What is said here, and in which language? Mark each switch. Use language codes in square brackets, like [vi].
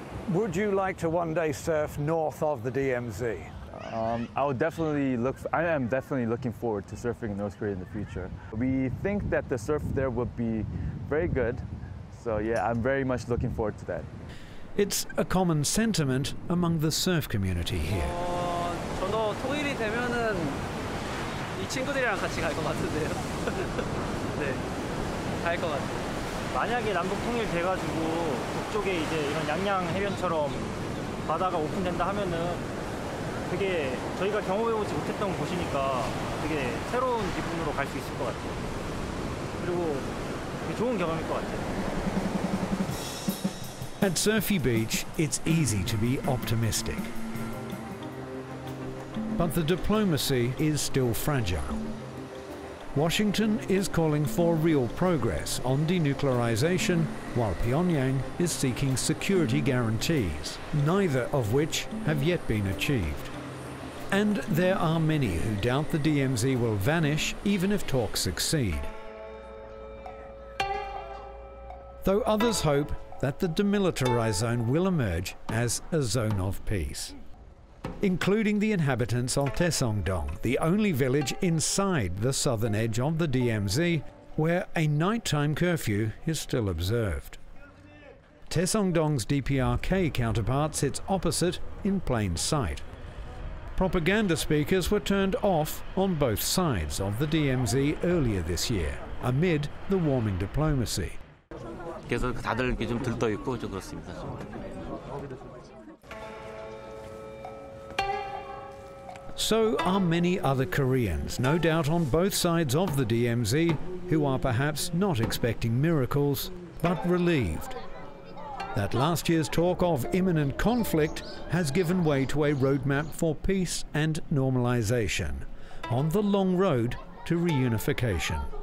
[en] Would you like to one day surf north of the DMZ? I am definitely looking forward to surfing in North Korea in the future. We think that the surf there would be very good. So yeah, I'm very much looking forward to that. It's a common sentiment among the surf community here. [ko] 저도 토요일이 되면은 이 친구들이랑 같이 갈 것 같은데요. 네, 갈 것 같아요. 만약에 남북 통일돼가지고 북쪽에 이제 이런 양양 해변처럼 바다가 오픈된다 하면은 되게 저희가 경험해보지 못했던 곳이니까 되게 새로운 기분으로 갈 수 있을 것 같아요. 그리고 되게 좋은 경험일 것 같아요. [en] At Surfy Beach, it's easy to be optimistic. But the diplomacy is still fragile. Washington is calling for real progress on denuclearization, while Pyongyang is seeking security guarantees, neither of which have yet been achieved. And there are many who doubt the DMZ will vanish even if talks succeed. Though others hope that the demilitarized zone will emerge as a zone of peace. including the inhabitants of Taesongdong, the only village inside the southern edge of the DMZ where a nighttime curfew is still observed. Taesongdong's DPRK counterpart sits opposite in plain sight. Propaganda speakers were turned off on both sides of the DMZ earlier this year, amid the warming diplomacy. [ko] 그래서 다들 이렇게 좀 들떠 있고 좀 그렇습니다. [en] So are many other Koreans, no doubt on both sides of the DMZ, who are perhaps not expecting miracles, but relieved that last year's talk of imminent conflict has given way to a roadmap for peace and normalization on the long road to reunification.